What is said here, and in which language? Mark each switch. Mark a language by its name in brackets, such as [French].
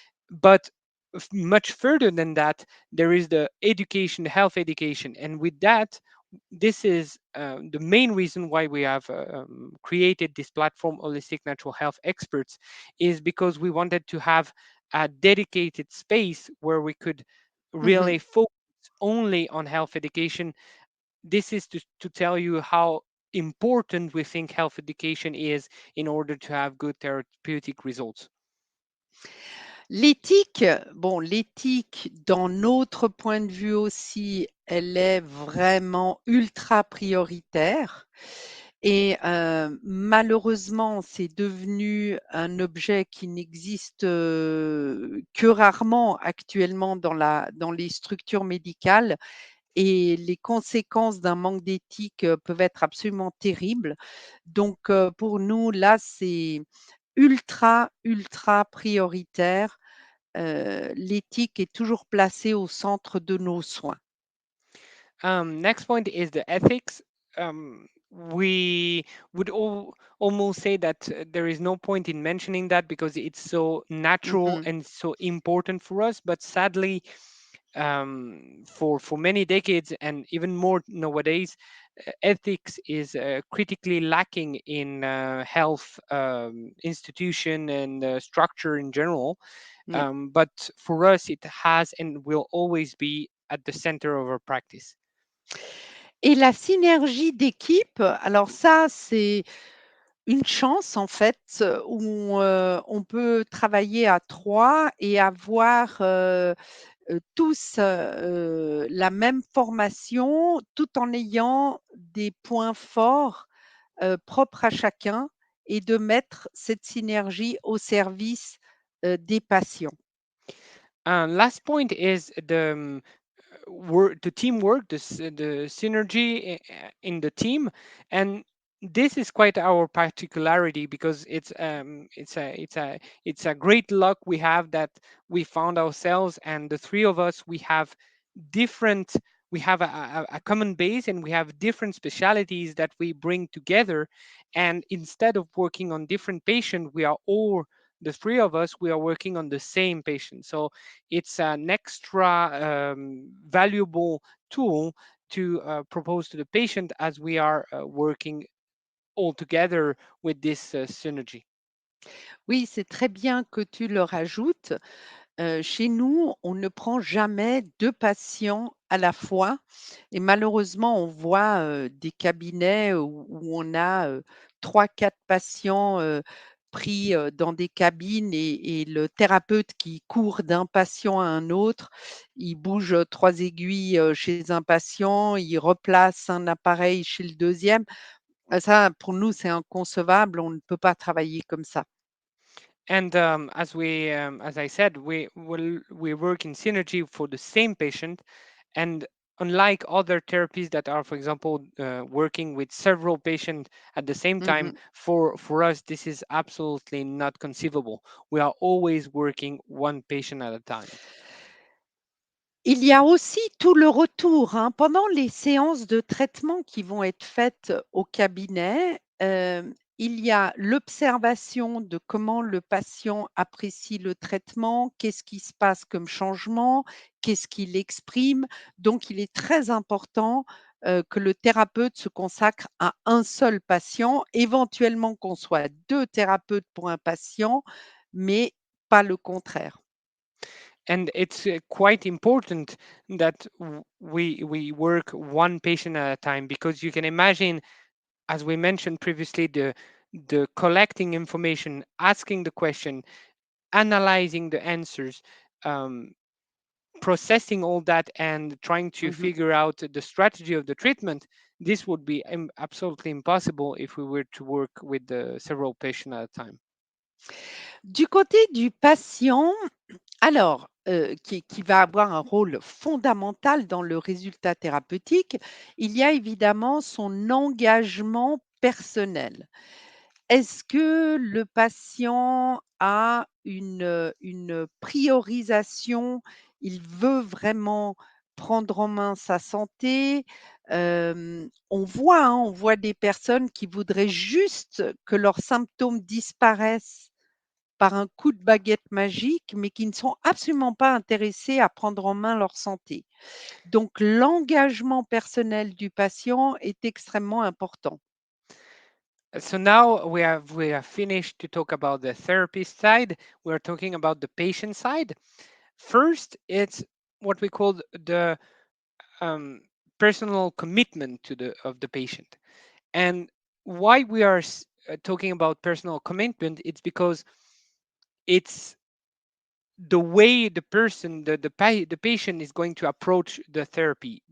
[English] But much further than that, there is the education, health education, and with that, this is the main reason why we have created this platform, Holistic Natural Health Experts, is because we wanted to have a dedicated space where we could Mmh. really focus only on health education. This is to tell you how important we think health education is in order to have good therapeutic results. [French] L'éthique, bon, l'éthique, dans notre point de vue aussi, elle est vraiment ultra prioritaire et malheureusement, c'est devenu un objet qui n'existe, que rarement actuellement dans les structures médicales et les conséquences d'un manque d'éthique, peuvent être absolument terribles. Donc pour nous, là, c'est ultra, ultra prioritaire. L'éthique est toujours placée au centre de nos soins. [English] Next point is the ethics. We would almost say that there is no point in mentioning that because it's so natural Mmh. and so important for us. But sadly, for many decades and even more nowadays, ethics is critically lacking in health institution and structure in general. Mmh. But for us, it has and will always be at the center of our practice. [French] Et la synergie d'équipe, alors ça, c'est une chance en fait, où, on peut travailler à 3 et avoir, tous, la même formation, tout en ayant des points forts, propres à chacun et de mettre cette synergie au service, des patients. [English] Last point is the teamwork, the synergy in the team, and this is quite our particularity because it's a great luck we have that we found ourselves, and the three of us we have different. We have a common base and we have different specialities that we bring together. And instead of working on different patients, we are all the three of us, we are working on the same patient. So it's an extra valuable tool to propose to the patient as we are working all together with this synergy. [French] Oui, c'est très bien que tu le rajoutes. Chez nous, on ne prend jamais 2 patients à la fois et malheureusement, on voit, des cabinets où on a, 3-4 patients, pris, dans des cabines et le thérapeute qui court d'un patient à un autre. Il bouge, 3 aiguilles, chez un patient, il replace un appareil chez le deuxième. Ça, pour nous, c'est inconcevable, on ne peut pas travailler comme ça. [English] And as I said, we work in synergy for the same patient, and unlike other therapies that are, for example, working with several patients at the same time, Mmh. for us this is absolutely not conceivable. We are always working one patient at a time. [French] Il y a aussi tout le retour, hein. Pendant les séances de traitement qui vont être faites au cabinet, il y a l'observation de comment le patient apprécie le traitement, qu'est-ce qui se passe comme changement, qu'est-ce qu'il exprime. Donc il est très important, que le thérapeute se consacre à un seul patient, éventuellement qu'on soit 2 thérapeutes pour un patient, mais pas le contraire. [English] And it's quite important that we work one patient at a time, because you can imagine, as we mentioned previously, the collecting information, asking the question, analyzing the answers, um, processing all that, and trying to Mmh. figure out the strategy of the treatment. This would be absolutely impossible if we were to work with several patients at a time. [French] Du côté du patient, alors, qui va avoir un rôle fondamental dans le résultat thérapeutique, il y a évidemment son engagement personnel. Est-ce que le patient a une priorisation? Il veut vraiment prendre en main sa santé? On voit des personnes qui voudraient juste que leurs symptômes disparaissent par un coup de baguette magique, mais qui ne sont absolument pas intéressés à prendre en main leur santé. Donc l'engagement personnel du patient est extrêmement important. [English] So now we have finished to talk about the therapist side. We are talking about the patient side. First, it's what we call the um, personal commitment to the of the patient. And why we are talking about personal commitment, it's because it's the way the person, the patient is going to approach the therapy.